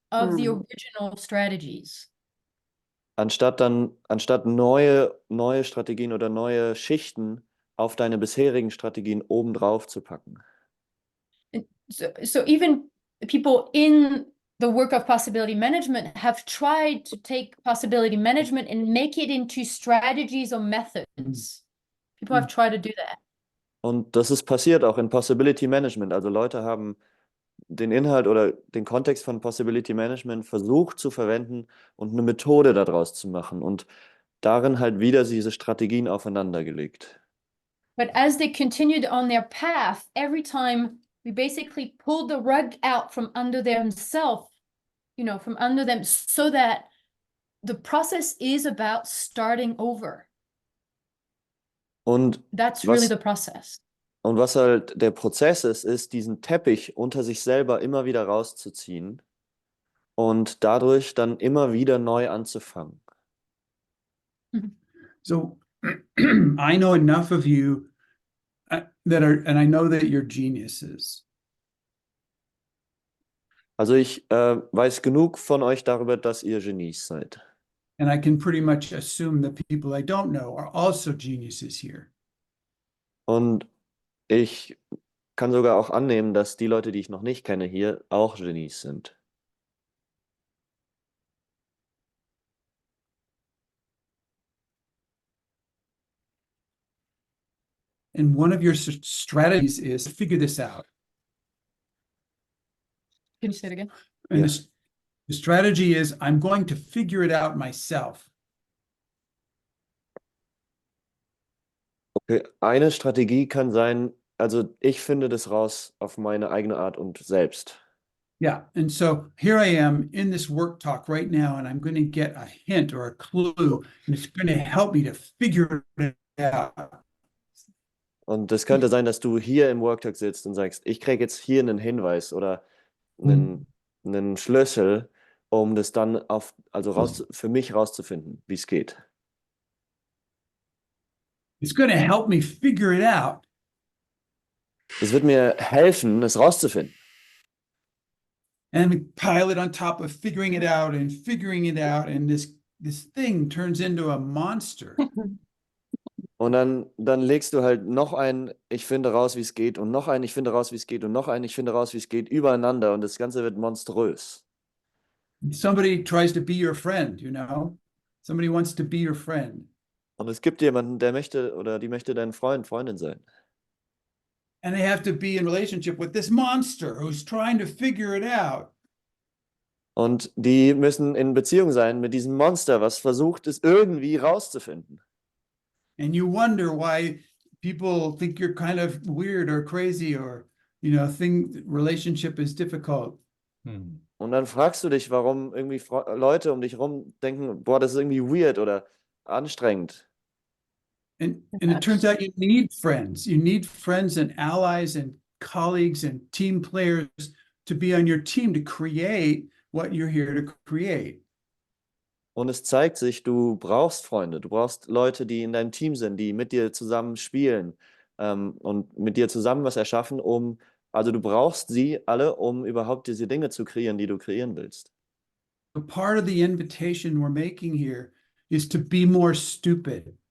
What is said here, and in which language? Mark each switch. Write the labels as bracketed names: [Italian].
[English] of the original strategies. [German] Anstatt neue Strategien oder neue Schichten auf deine bisherigen Strategien obendrauf zu packen. [English] So even people in the work of possibility management have tried to take possibility management and make it into strategies or methods. People have tried to do that. [German] Und das ist passiert auch in Possibility Management. Also Leute haben den Inhalt oder den Kontext von Possibility Management versucht zu verwenden und eine Methode daraus zu machen und darin halt wieder diese Strategien aufeinander gelegt. [English] But as they continued on their path, every time we basically pulled the rug out from under themselves, from under them, so that the process is about starting over. [German] Und [English] that's really the process. [German] Und was halt der Prozess ist, diesen Teppich unter sich selber immer wieder rauszuziehen und dadurch dann immer wieder neu anzufangen. [English] So I know enough of you and I know that you're geniuses. [German] Also ich weiß genug von euch darüber, dass ihr Genies seid. [English] And I can pretty much assume the people I don't know are also geniuses here. [German] Und ich kann sogar auch annehmen, dass die Leute, die ich noch nicht kenne, hier auch Genies sind. [English] And one of your strategies is to figure this out. Can you say it again? And the strategy is, I'm going to figure it out myself. [German] Okay, eine Strategie kann sein, also ich finde das raus auf meine eigene Art und selbst. [English] Yeah, and so here I am in this work talk right now, and I'm going to get a hint or a clue, and it's going to help me to figure it out. [German] Und es könnte sein, dass du hier im Worktalk sitzt und sagst, ich kriege jetzt hier einen Hinweis oder einen Schlüssel, um das dann für mich rauszufinden, wie es geht. [English] It's going to help me figure it out. [German] Es wird mir helfen, es rauszufinden. [English] And we pile it on top of figuring it out, and this thing turns into a monster. [German] Und dann legst du halt noch ein, ich finde raus, wie es geht, und noch ein, ich finde raus, wie es geht, und noch ein, ich finde raus, wie es geht, übereinander, und das Ganze wird monströs. [English] Somebody tries to be your friend, Somebody wants to be your friend. [German] Und es gibt jemanden, der möchte oder die möchte dein Freund, Freundin sein. [English] And they have to be in relationship with this monster who's trying to figure it out. [German] Und die müssen in Beziehung sein mit diesem Monster, was versucht, es irgendwie rauszufinden. [English] And you wonder why people think you're kind of weird or crazy or, relationship is difficult. [German] Und dann fragst du dich, warum irgendwie Leute um dich herum denken, boah, das ist irgendwie weird oder anstrengend. [English] And it turns out you need friends. You need friends and allies and colleagues and team players to be on your team to create what you're here to create. [German] Und es zeigt sich, du brauchst Freunde, du brauchst Leute, die in deinem Team sind, die mit dir zusammen spielen und mit dir zusammen was erschaffen, also du brauchst sie alle, um überhaupt diese Dinge zu kreieren, die du kreieren willst. [English] So part of the invitation we're making here is to be more stupid.